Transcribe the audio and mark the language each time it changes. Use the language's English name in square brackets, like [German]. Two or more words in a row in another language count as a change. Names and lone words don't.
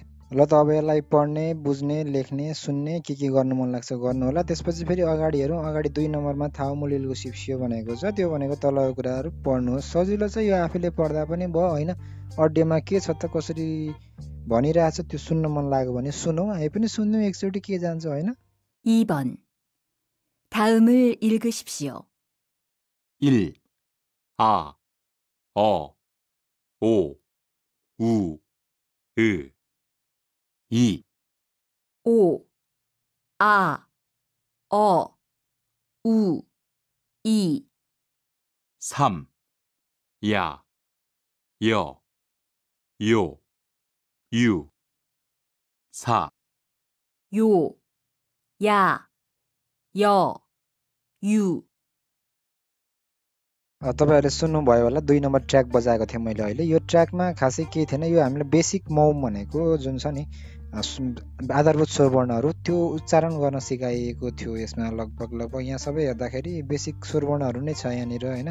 [Nepali] ल त अब यसलाई पढ्ने, बुझ्ने, लेख्ने, सुन्ने के गर्नु मन लाग्छ गर्नु होला। त्यसपछि फेरि अगाडि हेरौँ। अगाडि 2 नम्बरमा [Korean] 다음을 읽으십시오 [Nepali] भनेको छ। त्यो भनेको तलको कुराहरू पढ्नुहोस्। सजिलो चाहिँ यो आफैले पढ्दा पनि भयो होइन। अडियोमा के छ त कसरी भनिरहेछ त्यो सुन्न मन लाग्यो भने सुनौँ। हामी पनि सुन्यौँ एकचोटि के जान्छ होइन। [Korean] 2번. 다음을 읽으십시오. 1, 아, 어, 오, 우, 으. 2, 5, 아, 어, 우, 이. 3, 야, 여, 요, 유. 4, 요, 야, 여, 유. [Nepali] तपाईँहरूले सुन्नुभयो होला 2 [English] number track [Nepali] बजाएको थिएँ मैले अहिले। यो ट्र्याकमा खासै केही थिएन। यो हामीले बेसिक मौम भनेको जुन छ नि आधारभूत स्वरवर्णहरू त्यो उच्चारण गर्न सिकाइएको थियो। यसमा लगभग यहाँ सबै हेर्दाखेरि बेसिक स्वरवर्णहरू नै छ यहाँनिर होइन।